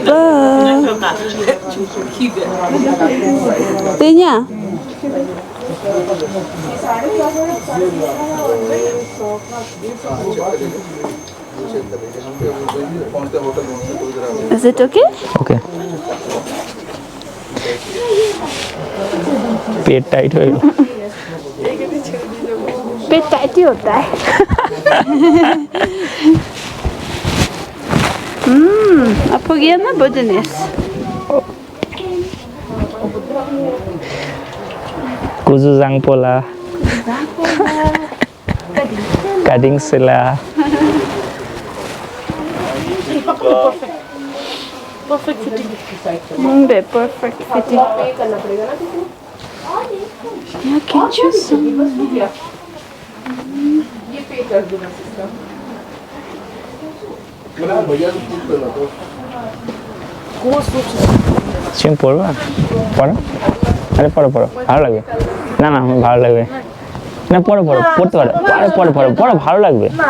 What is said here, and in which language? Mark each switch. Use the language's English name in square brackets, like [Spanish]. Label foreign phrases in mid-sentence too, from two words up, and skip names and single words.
[English] Tanya. Is it okay? [Hindi] ওকে। पेट टाइट हो गया। पेट टाइट ही होता है। अब हो गया ना बुजनेस। कुजु जांग पोला कटिंग सिला [English] Perfect fitting. Perfect fitting. Yeah, can choose some. [Bangla] সিম পড়বা? পড়ো, আরে পড়ো পড়ো, ভালো লাগবে। না না ভালো লাগবে না, পড়ো পড়ো, পড়তে পারো, আরে পড়ো পড়ো পড়ো, ভালো লাগবে।